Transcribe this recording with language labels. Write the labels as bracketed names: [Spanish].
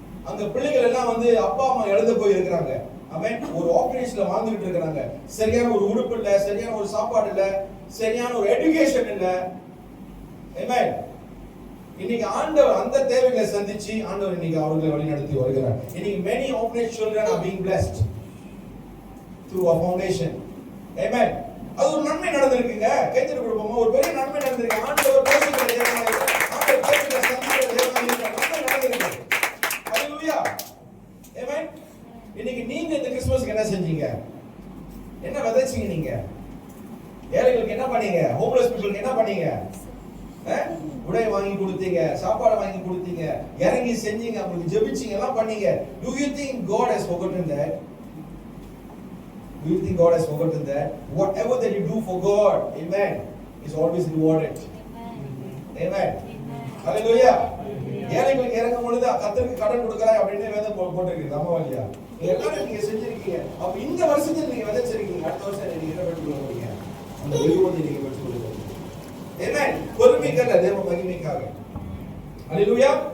[Tamil] அங்க பிள்ளைகள் எல்லாம் வந்து அப்பா அம்மா இழந்து போய் இருக்கிறாங்க. அவன் ஒரு ஆபரேஷன்ல வாழ்ந்துகிட்டு இருக்கிறாங்க. சரியான ஒரு உடுப்பு இல்ல, சரியான ஒரு சாப்பாடு இல்ல, சரியான ஒரு எஜுகேஷன் இல்ல. ஆமென். இன்னைக்கு ஆண்டவர் அந்த தேவைகளை சந்திச்சு ஆண்டவர் இன்னைக்கு அவர்களை வழிநடத்தி வருகிறார். இன்னைக்கு [English] many orphanage children are being blessed through a foundation. [Tamil] Amen. அது ஒரு நன்மை நடந்திருக்குங்க. கைத்தறி கொடுப்போமா? ஒரு பெரிய நன்மை நடந்திருக்கு. ஆண்டவர் பேசுகிற தேவனாய், ஆண்டவர் பேசுகிற சந்திக்கிற தேவனாய் நன்மை நடந்திருக்கு. ஹalleluya. Amen. இன்னைக்கு நீங்க இந்த கிறிஸ்மஸ்க்கு என்ன செஞ்சீங்க? என்ன விதைச்சீங்க? நீங்க ஏழைகளுக்கு என்ன பண்ணீங்க? ஹோம்லெஸ் பீப்புளுக்கு என்ன பண்ணீங்க? உடை வாங்கி கொடுத்தீங்க, சாப்பாடு வாங்கி கொடுத்தீங்க, இறங்கி செஞ்சீங்க, உங்களுக்கு ஜெபிச்சீங்க, எல்லாம் பண்ணீங்க. [English] Do you think God has forgotten that? Do you think God has forgotten that? Whatever that you do for God, amen, is always rewarded. Amen. Hallelujah. [Tamil] ஏழைகளுக்கு இறங்கும் பொழுது கர்த்தருக்கு கடன் கொடுக்கறாய் அப்படின்னு வேதம் போட்டுருக்கு. ஆமாவாலியா? எல்லாரும் நீங்க செஞ்சிருக்கீங்க. அப்ப இந்த வருஷத்துல நீங்க விதைச்சிருக்கீங்க, அடுத்த வருஷம் நீங்க என்ன பெற்றுக் கொள்ள போறீங்க? அந்த வெகுமதியை நீங்க பெற்றுக் கொள்ள போறீங்க. ஆமென். பொறுமைக்கல்ல, தேவ மகிமைக்காக. ஹalleluya.